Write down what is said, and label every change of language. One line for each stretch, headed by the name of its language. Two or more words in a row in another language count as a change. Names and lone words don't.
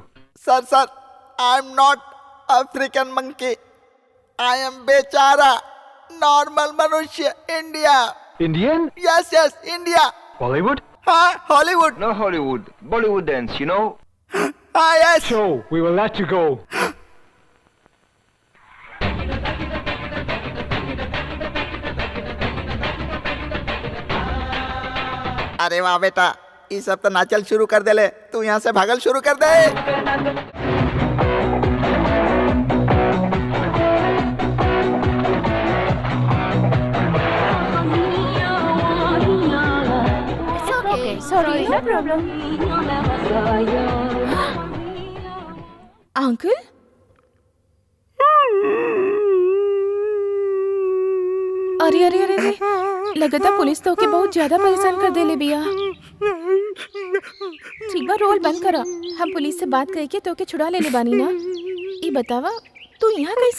English: Sir, I'm not African monkey. I am Bechara, normal Manushya, India. Indian? Yes, India. Bollywood? Hollywood. No Hollywood. Bollywood dance, you know? Yes. So, we will let you go.
Bhojpuri: अरे वाह बेटा, ये सब तो नाचल शुरू कर दे ले। तू यहाँ से भागल शुरू कर दे।
English: Okay, sorry, no problem. Uncle?
Bhojpuri: अरे अरे अरे अरे, लगता पुलिस तो के बहुत ज्यादा परेशान कर देले बिया। ठीक बा, रोल बंद करा। हम पुलिस से बात करके तो के छुड़ा ले बानी ना। ई बतावा तू यहाँ कैसे?